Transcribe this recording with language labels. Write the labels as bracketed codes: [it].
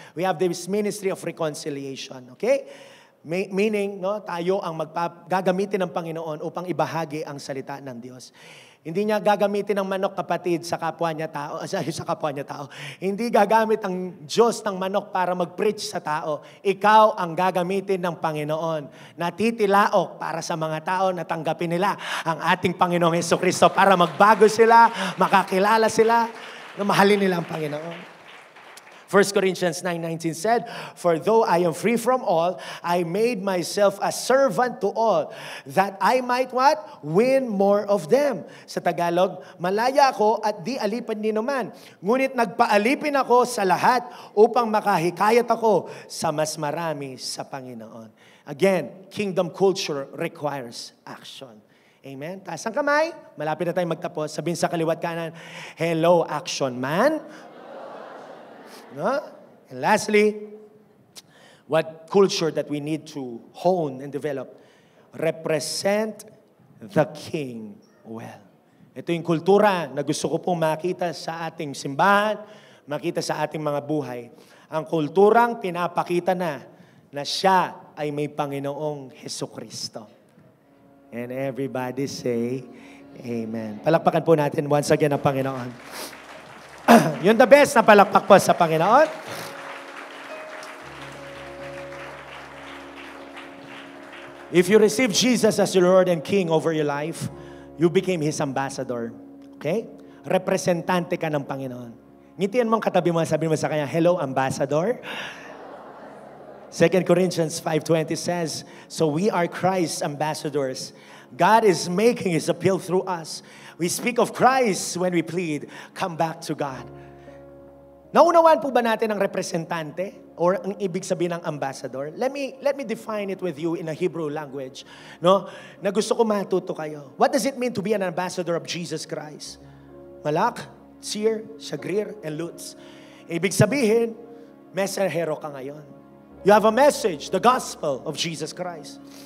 [en] We have this ministry of reconciliation, okay? [tl] Meaning, no, tayo ang gagamitin ng Panginoon upang ibahagi ang salita ng Diyos. Hindi niya gagamitin ng manok, kapatid, sa kapwa niya tao. Hindi gagamit ang Diyos ng manok para mag-preach sa tao. Ikaw ang gagamitin ng Panginoon na titilaok para sa mga tao na tanggapin nila ang ating Panginoong Jesucristo para magbago sila, makakilala sila, na mahalin nila ang Panginoon. [en] 1 Corinthians 9:19 said, For though I am free from all, I made myself a servant to all, that I might what? Win more of them. [tl] Sa Tagalog, malaya ako at di alipin ni naman. Ngunit nagpaalipin ako sa lahat upang makahikayat ako sa mas marami sa Panginoon. [en] Again, kingdom culture requires action. [tl] Amen? Taas ang kamay. Malapit na tayong magtapos. Sabihin sa kaliwat kanan, [en] hello, action man. [tl] No? [en] And lastly, what culture that we need to hone and develop? Represent the King well. [tl] Ito yung kultura na gusto ko pong makita sa ating simbahan, makita sa ating mga buhay. Ang kulturang pinapakita na siya ay may Panginoong Jesucristo. [en] And everybody say, Amen. [tl] Palakpakan po natin once again ang Panginoon. Yun the best na palakpak po sa Panginoon. [en] If you receive Jesus as your Lord and King over your life, you became His ambassador. Okay? [tl] Representante ka ng Panginoon. Ngitian mo ang katabi mo, sabi mo sa kanya, hello, ambassador. [en] 2 Corinthians 5:20 says, so we are Christ's ambassadors. God is making His appeal through us. We speak of Christ when we plead, come back to God. [tl] Naunawaan po ba natin ang representante or ang ibig sabihin ng ambassador? [en] Let me define it with you in a Hebrew language, no? [tl] Na gusto ko matuto kayo. [en] What does it mean to be an ambassador of Jesus Christ? Malak, Tsir, Shagrir, and Lutz. [tl] Ibig sabihin, mesahero ka ngayon. [en] You have a message, the gospel of Jesus Christ.